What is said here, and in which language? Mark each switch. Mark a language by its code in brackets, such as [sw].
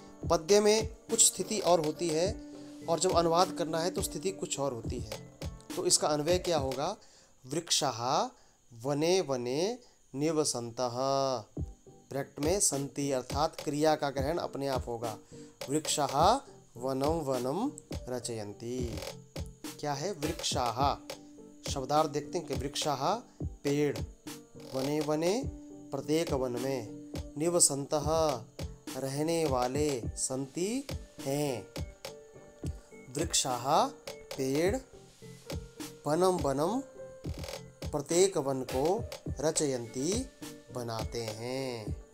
[hi] पद्य में कुछ स्थिति और होती है और जब अनुवाद करना है तो स्थिति कुछ और होती है। तो इसका अन्वय क्या होगा? [sa] वृक्षाः वने वने निवसन्तः, [hi] प्रैक्ट में संति अर्थात क्रिया का ग्रहण अपने आप होगा। [sa] वृक्षाः वनं वनं रचयन्ति। [hi] क्या है? वृक्षाः शब्दार्थ देखते हैं कि वृक्षाः पेड़, वने वने प्रत्येक वन में, निवसन्तः रहने वाले, संति हैं, वृक्षाः पेड़, वनं वनं प्रत्येक वन को, रचयन्ति बनाते हैं।